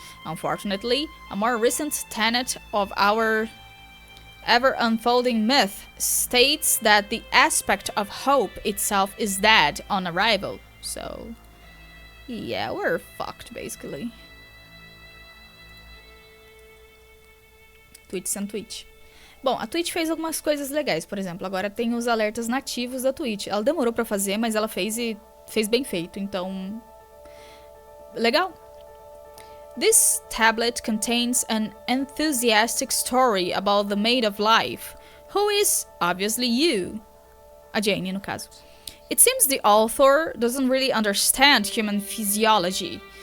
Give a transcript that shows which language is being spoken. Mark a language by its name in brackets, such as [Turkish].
[English] Unfortunately, a more recent tenet of our ever-unfolding myth states that the aspect of hope itself is dead on arrival. So, yeah, we're fucked, basically. [Portuguese] Twitch sem Twitch. Bom, a Twitch fez algumas coisas legais. Por exemplo, agora tem os alertas nativos da Twitch. Ela demorou pra fazer, mas ela fez e fez bem feito. Então, legal. [English] This tablet contains an enthusiastic story about the maid of life, who is, obviously, you. [Portuguese] A Jane, no caso. [English] It seems the author doesn't really understand human physiology.